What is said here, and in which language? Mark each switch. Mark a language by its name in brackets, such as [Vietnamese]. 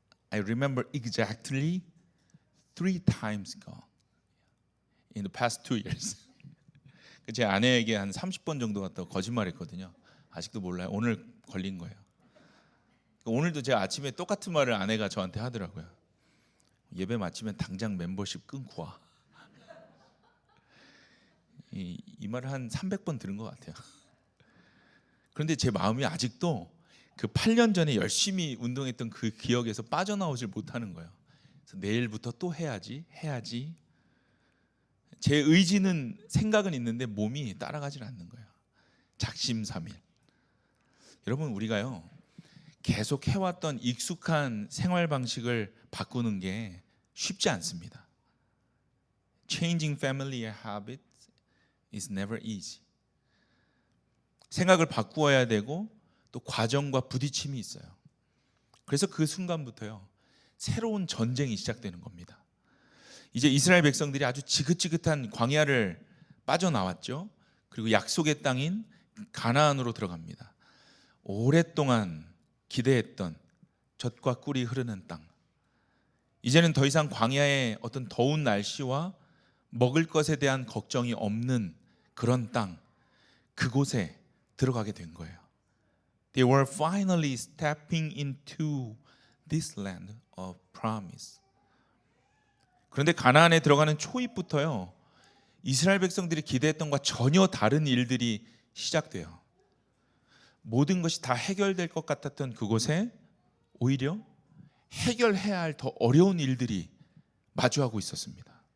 [English] I remember exactly 3 times gone in the past 2 years. [Korean] 제 아내에게 한 30번 정도 갔다고 거짓말했거든요. 아직도 몰라요. 오늘 걸린 거예요. 오늘도 제가 아침에 똑같은 말을 아내가 저한테 하더라고요. 예배 마치면 당장 멤버십 끊고 와. 이 말을 한 300번 들은 것 같아요. 그런데 제 마음이 아직도 그 8년 전에 열심히 운동했던 그 기억에서 빠져나오질 못하는 거예요. 그래서 내일부터 또 해야지. 제 의지는 생각은 있는데 몸이 따라가질 않는 거예요. 작심삼일. 여러분, 우리가요 계속 해왔던 익숙한 생활 방식을 바꾸는 게 쉽지 않습니다. [English] Changing family habits is never easy. [Korean] 생각을 바꾸어야 되고 또 과정과 부딪힘이 있어요. 그래서 그 순간부터요 새로운 전쟁이 시작되는 겁니다. 이제 이스라엘 백성들이 아주 지긋지긋한 광야를 빠져나왔죠. 그리고 약속의 땅인 가나안으로 들어갑니다. 오랫동안 기대했던 젖과 꿀이 흐르는 땅. 이제는 더 이상 광야의 어떤 더운 날씨와 먹을 것에 대한 걱정이 없는 그런 땅, 그곳에 들어가게 된 거예요. [English] They were finally stepping into this land of promise. [Korean] 그런데 가나안에 들어가는 초입부터요 이스라엘 백성들이 기대했던 것과 전혀 다른 일들이 시작돼요. 모든 것이 다 해결될 것 같았던 그곳에 오히려 해결해야 할 더 어려운 일들이 마주하고 있었습니다.